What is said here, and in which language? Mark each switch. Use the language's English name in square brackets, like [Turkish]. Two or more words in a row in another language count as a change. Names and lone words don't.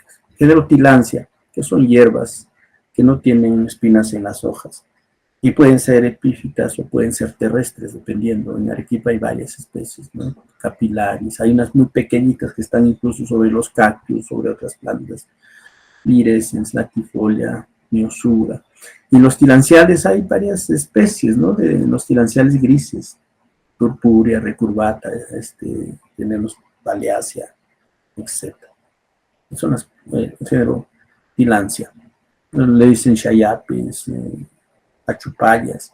[Spanish] Género tilancia, que son hierbas que no tienen espinas en las hojas y pueden ser epífitas o pueden ser terrestres, dependiendo. En Arequipa hay varias especies, ¿no? Capilaris, hay unas muy pequeñitas que están incluso sobre los cactus, sobre otras plantas, virescens, latifolia, miosura. Y los tilanciales hay varias especies, ¿no? De los tilanciales grises, purpúrea, recurvata, tenemos paleácea, etc. Son las género tilancia. Le dicen chayapes, achupallas.